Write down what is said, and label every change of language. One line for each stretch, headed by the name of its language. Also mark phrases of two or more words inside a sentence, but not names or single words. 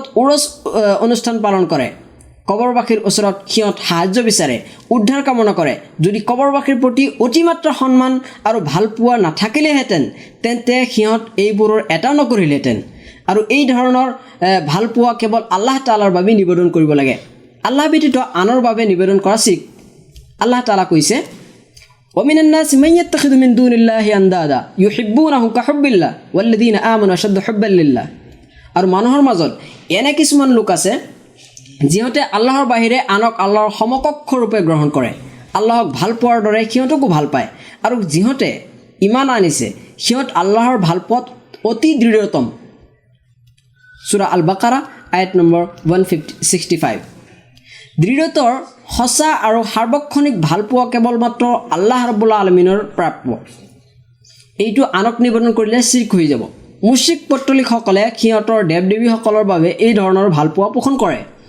Assamese: উৰস অনুষ্ঠান পালন কৰে কবৰবাসীৰ ওচৰত সিহঁত সাহায্য বিচাৰে উদ্ধাৰ কামনা কৰে যদি কবৰবাসীৰ প্ৰতি অতিমাত্ৰা সন্মান আৰু ভালপোৱা নাথাকিলেহেঁতেন তেন্তে সিহঁত এইবোৰৰ এটাও নকৰিলেহেঁতেন আৰু এই ধৰণৰ ভালপোৱা কেৱল
Arabic: الله تعالى
Assamese: বাবে নিবেদন কৰিব লাগে আল্লাহ ব্যতীত আনৰ বাবে নিবেদন কৰা শিখ
Arabic: الله تعالى
Assamese: কৈছে
Arabic: ومن الناس من يتخذ من دون الله اندادا يحبونهم كحب الله والذين آمنوا اشد حبا لله
Assamese: আৰু মানুহৰ মাজত এনে কিছুমান লোক আছে যিহঁতে আল্লাহৰ বাহিৰে আনক আল্লাহৰ সমকক্ষ ৰূপে গ্ৰহণ কৰে আল্লাহক ভাল পোৱাৰ দৰে সিহঁতকো ভাল পায় আৰু যিহঁতে ইমান আনিছে সিহঁত আল্লাহৰ ভাল পোৱাত অতি দৃঢ়তম সূৰা আল বাকাৰা আয়াত নম্বৰ 165 দৃঢ়তৰ সঁচা আৰু সাৰ্বক্ষণিক ভালপোৱা কেৱল মাত্ৰ
Arabic: الله رب العالمين
Assamese: প্ৰাপ্য এইটো আনক নিবেদন কৰিলে শিৰক হৈ যাব মুশ্ৰিক পত্তলিকসকলে সিহঁতৰ দেৱ দেৱীসকলৰ বাবে এই ধৰণৰ ভালপোৱা পোষণ কৰে